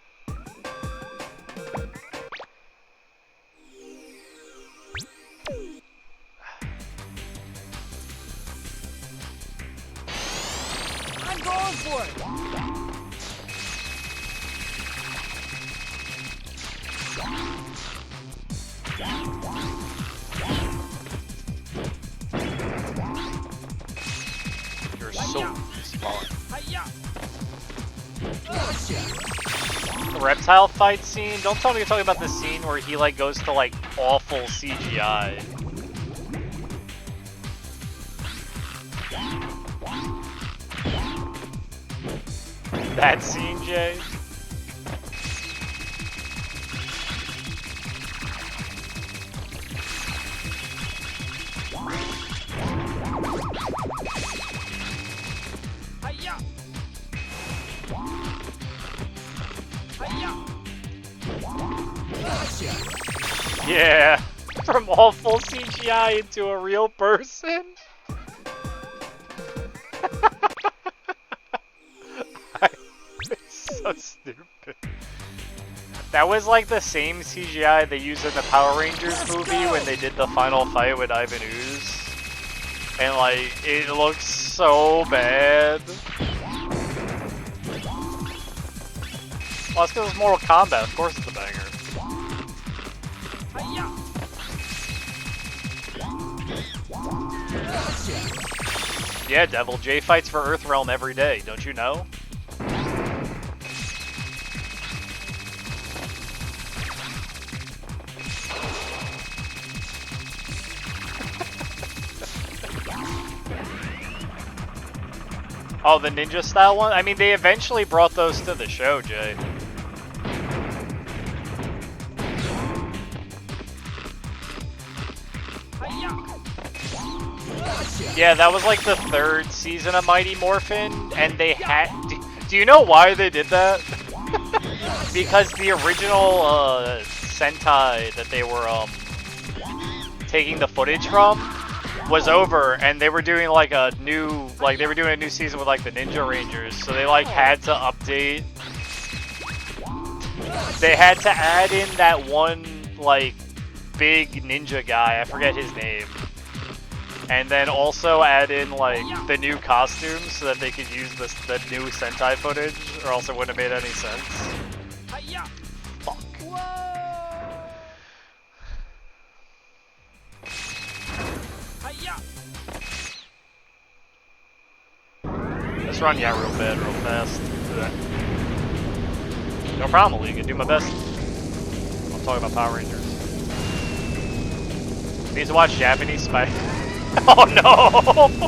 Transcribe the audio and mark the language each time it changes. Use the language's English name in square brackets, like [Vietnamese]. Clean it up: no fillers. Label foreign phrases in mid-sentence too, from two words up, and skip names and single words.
[English] I'm going for it. You're so smart. Hi-ya! The reptile fight scene? Don't tell me you're talking about the scene where he like goes to like awful CGI. That scene, Jay? Hi-ya! Hi-ya! Yeah. From awful CGI into a real person? It's so stupid. That was like the same CGI they used in the Power Rangers movie when they did the final fight with Ivan Ooze. And like, it looks so bad. Well, it's because it's Mortal Kombat, of course it's a banger. Hi-ya! Yeah, Devil, Jay fights for Earthrealm every day, don't you know? Oh, the ninja style one? I mean, they eventually brought those to the show, Jay. Hi-ya! Yeah, that was like the third season of Mighty Morphin, and they had... Do you know why they did that? Because the original Sentai that they were taking the footage from was over, and they were doing like a new season with like the Ninja Rangers, so they like had to update. They had to add in that one like big ninja guy, I forget his name, and then also add in like the new costumes so that they could use the new Sentai footage, or else it wouldn't have made any sense. Hi-ya! Fuck. Hi-ya! Let's run real bad, real fast. Do that. No problem, League. I do my best. I'm talking about Power Rangers. Need to watch Japanese Spy. Oh no!